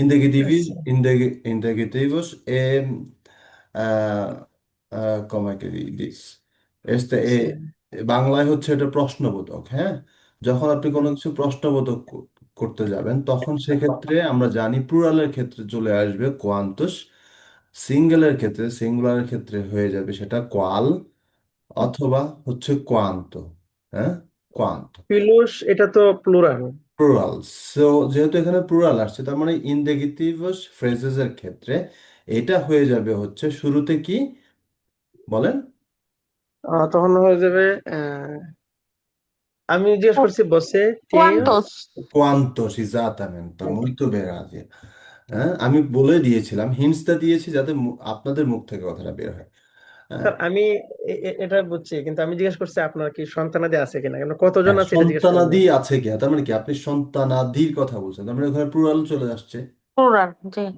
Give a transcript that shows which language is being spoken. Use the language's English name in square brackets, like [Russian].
[Portuguese] Interrogativos é como é que diz? Este sim, [Bangla] বাংলায় হচ্ছে এটা প্রশ্নবোধক, হ্যাঁ। যখন আপনি কোনো কিছু প্রশ্নবোধক করতে যাবেন তখন সেক্ষেত্রে আমরা জানি প্লুরালের ক্ষেত্রে চলে আসবে কোয়ান্তুস, সিঙ্গুলারের ক্ষেত্রে হয়ে যাবে সেটা কোয়াল অথবা হচ্ছে কোয়ান্ত, হ্যাঁ, কোয়ান্ত। filhos, এটা তো প্লুরাল। প্লুরাল। সো যেহেতু এখানে প্লুরাল আসছে তার মানে ইনডেগেটিভস ফ্রেজেস এর ক্ষেত্রে এটা হয়ে যাবে হচ্ছে শুরুতে কি বলেন। তখন হয়ে যাবে আমি জিজ্ঞেস করছি বসে তেও। [Portuguese] Quantos? কোয়ান্তস, এক্সাক্টamente, muito bem, Razia। [Bangla] হ্যাঁ, আমি বলে দিয়েছিলাম, হিন্টসটা দিয়েছি যাতে আপনাদের মুখ থেকে কথাটা বের হয়। হ্যাঁ। স্যার আমি এটা বুঝছি, কিন্তু আমি জিজ্ঞেস করছি আপনার কি সন্তানাদি আছে কিনা, কেন কতজন হ্যাঁ, আছে এটা জিজ্ঞেস করেন সন্তানাদি নাই। আছে কিনা তার মানে কি আপনি সন্তানাদির কথা বলছেন, তার মানে ওখানে প্লুরাল চলে আসছে, Plural, জি।